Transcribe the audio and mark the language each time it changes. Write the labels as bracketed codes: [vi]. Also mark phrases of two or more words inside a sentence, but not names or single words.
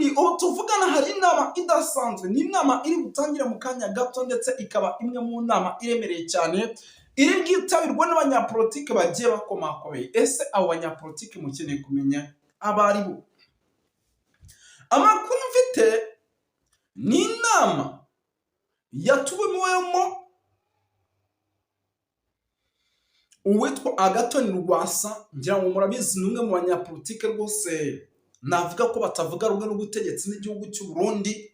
[rw] Ubu tuvugana hari inama idasanzwe, ni inama iri gutangira mu kanya gato, ndetse ikaba imwe mu nama iremereye cyane iri bwitabirwa n'abanyapolitike bagiye bakomakomeye. Ese abo banyapolitike mukeneye kumenya abo ari bo? Amakuru mfite ni inama yatumiwemo uwitwa Agathon Rwasa. Ngira ngo murabizi ni umwe mu banyapolitike rwose navuga ko batavuga rumwe n'ubutegetsi n'igihugu cy'u Burundi.